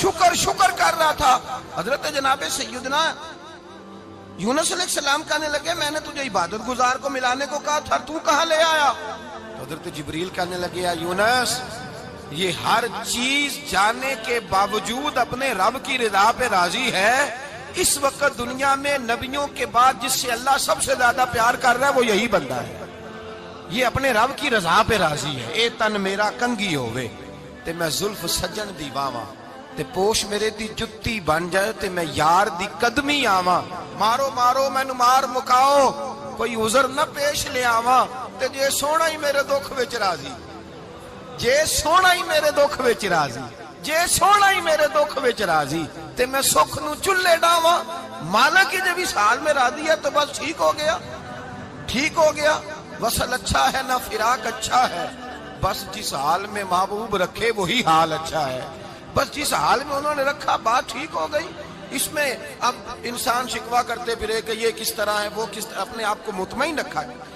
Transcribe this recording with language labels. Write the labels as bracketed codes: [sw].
[ur] شکر شکر کر رہا تھا. حضرت جناب سیدنا یونس علیہ السلام کہنے لگے میں نے تجھے عبادت گزار کو ملانے کو کہا تھا، تو کہاں لے آیا؟ حضرت جبریل کہنے لگے یا یونس یہ ہر چیز جانے کے باوجود اپنے رب کی رضا پہ راضی ہے. اس وقت دنیا میں نبیوں کے بعد جس سے اللہ سب سے زیادہ پیار کر رہا ہے وہ یہی بندہ ہے. یہ اپنے رب کی رضا پہ راضی ہے. [pa] اے تن میرا کنگی ہوئے تے میں زلف سجن دی واواں تے پوش میرے دی جتی بن جائے تے میں یار دی قدمی آواں. مارو مارو مینو مار مکاؤ کوئی عذر نہ پیش لے آواں تے جے سونا ہی میرے دکھ وچ راضی، جے سونا ہی میرے دکھ وچ راضی، جے سونا ہی میرے دکھ وچ راضی تے میں سکھ نو چلے ڈاواں. [ur] مالک کی جب اس حال میں راضی ہے تو بس ٹھیک ہو گیا، ٹھیک ہو گیا. وصل اچھا ہے نہ فراق اچھا ہے، بس جس حال میں محبوب رکھے وہی حال اچھا ہے. بس جس حال میں انہوں نے رکھا بات ٹھیک ہو گئی. اس میں اب انسان شکوا کرتے پھرے کہ یہ کس طرح ہے وہ کس طرح، اپنے آپ کو مطمئن رکھا ہے.